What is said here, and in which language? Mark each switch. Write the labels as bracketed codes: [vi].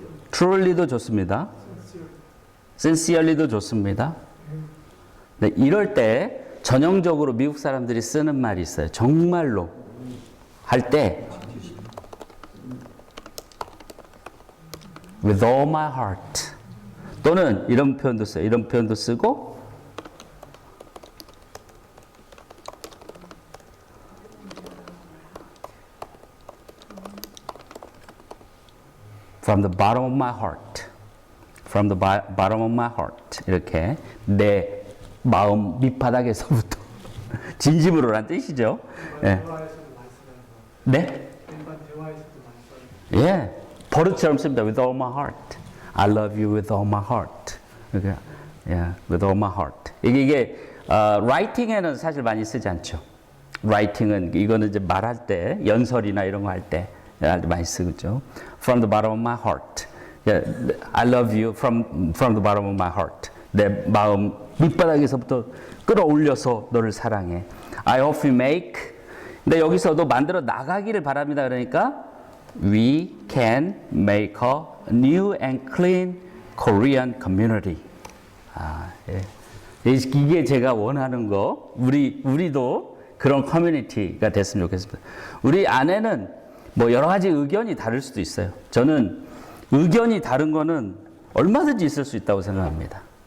[ko] Truly도 좋습니다. Sincerely도 좋습니다. 네, 이럴 때 전형적으로 미국 사람들이 쓰는 말이 있어요. 정말로 할 때 [en] with all my heart [ko] 또는 이런 표현도 써요. 이런 표현도 쓰고 [en] from the bottom of my heart. From the bottom of my heart. [ko] 이렇게 내 마음 밑바닥에서부터 진심으로란 뜻이죠. 예. 네? 예. 버릇처럼 씁니다. [en] With all my heart. I love you with all my heart. 이렇게, yeah, with all my heart. [ko] 이게 writing에는 사실 많이 쓰지 않죠. writing은 이거는 이제 말할 때 연설이나 이런 거 할 때 많이 쓰죠. [en] From the bottom of my heart. Yeah, I love you from the bottom of my heart. [ko] 내 마음 밑바닥에서부터 끌어올려서 너를 사랑해. [en] I hope we make. [ko] 근데 여기서도 만들어 나가기를 바랍니다. 그러니까 [en] we can make a new and clean Korean community. 예. [ko] 이게 제가 원하는 거, 우리도 그런 커뮤니티가 됐으면 좋겠습니다. 우리 안에는 뭐 여러 가지 의견이 다를 수도 있어요. 저는 의견이 다른 거는 얼마든지 있을 수 있다고 생각합니다.